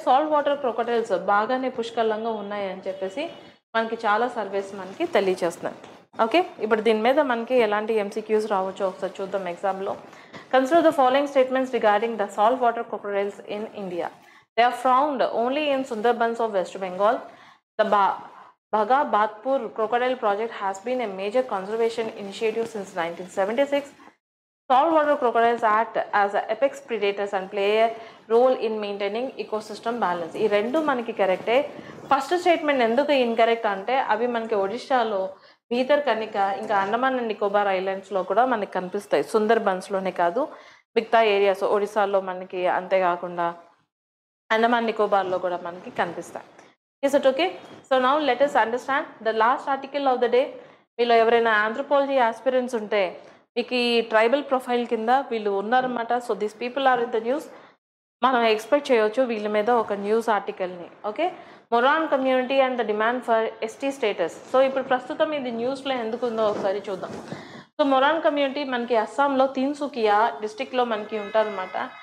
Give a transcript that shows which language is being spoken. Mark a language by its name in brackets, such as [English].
[Telugu] Salt water crocodiles బాగానే పుష్కలంగా ఉన్నాయి అని చెప్పేసి మనకి చాలా సర్వేస్ మనకి తెలియజేస్తున్నాయి. ఓకే, ఇప్పుడు దీని మీద మనకి ఎలాంటి ఎంసీక్యూస్ రావచ్చో ఒకసారి చూద్దాం ఎగ్జామ్లో. [English] Consider the following statements regarding the salt water crocodiles in India. They are found only in Sundarbans of West Bengal. The Bhagabhathpur Crocodile Project has been a major conservation initiative since 1976. Saltwater crocodiles act as apex predators and play a role in maintaining ecosystem balance. [Telugu] ఈ రెండు మనకి కరెక్టే. First statement ఎందుకు incorrect అంటే అవి మనకి ఒడిశాలో భీతర్ కనిక ఇంకా అండమాన్ అండ్ నికోబార్ ఐలాండ్స్లో కూడా మనకి కనిపిస్తాయి. సుందర్బన్స్లోనే కాదు మిగతా ఏరియాస్ ఒడిశాలో మనకి, అంతేకాకుండా అండమాన్ నికోబార్లో కూడా మనకి కనిపిస్తాయి. [English] Is it okay? So now let us understand the last article of the day. [Telugu] వీళ్ళు ఎవరైనా ఆంథ్రోపాలజీ ఆస్పిరెంట్స్ ఉంటే మీకు ఈ ట్రైబల్ ప్రొఫైల్ కింద వీళ్ళు ఉన్నారన్నమాట. [English] So this people are in the news. [Telugu] మనం ఎక్స్పెక్ట్ చేయవచ్చు వీళ్ళ మీద ఒక news ఆర్టికల్ని. [English] Okay, Moran community and the demand for ST status. [Telugu] So ఇప్పుడు ప్రస్తుతం ఇది న్యూస్లో ఎందుకు ఉందో ఒకసారి చూద్దాం. సో మొరాన్ కమ్యూనిటీ మనకి అస్సాంలో తిన్సుకియా డిస్టిక్లో మనకి ఉంటారన్నమాట.